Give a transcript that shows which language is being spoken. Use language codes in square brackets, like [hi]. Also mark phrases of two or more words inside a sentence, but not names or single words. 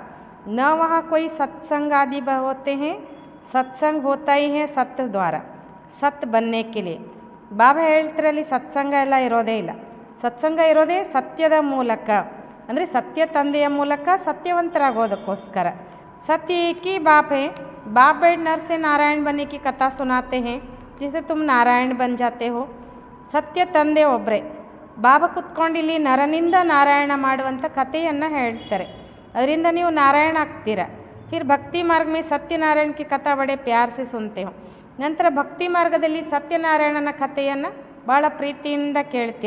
[hi] न वह कोई सत्संग आदि होते हैं, सत्संग होता ही है सत् द्वारा, सत् बनने के लिए. [kn] ಬಾಬಾ ಹೇಳ್ತಾರೆ ಅಲ್ಲಿ ಸತ್ಸಂಗ ಎಲ್ಲ ಇರೋದೇ ಇಲ್ಲ. ಸತ್ಸಂಗ ಇರೋದೇ ಸತ್ಯದ ಮೂಲಕ, ಅಂದರೆ ಸತ್ಯ ತಂದೆಯ ಮೂಲಕ ಸತ್ಯವಂತರಾಗೋದಕ್ಕೋಸ್ಕರ. [hi] सत्य एक ही बाप है, बाप बैठ नर से नारायण बनने की कथा सुनाते हैं जिससे तुम नारायण बन जाते हो. [kn] ಸತ್ಯ ತಂದೆ ಒಬ್ಬರೇ. ಬಾಬಾ ಕುತ್ಕೊಂಡಿಲ್ಲಿ ನರನಿಂದ ನಾರಾಯಣ ಮಾಡುವಂಥ ಕಥೆಯನ್ನು ಹೇಳ್ತಾರೆ, ಅದರಿಂದ ನೀವು ನಾರಾಯಣ ಆಗ್ತೀರ. [hi] फिर भक्ति मार्ग में सत्यनारायण की कथा बड़े प्यार से सुनते हो. [kn] ನಂತರ ಭಕ್ತಿ ಮಾರ್ಗದಲ್ಲಿ ಸತ್ಯನಾರಾಯಣನ ಕಥೆಯನ್ನು ಭಾಳ ಪ್ರೀತಿಯಿಂದ ಕೇಳ್ತೀರ.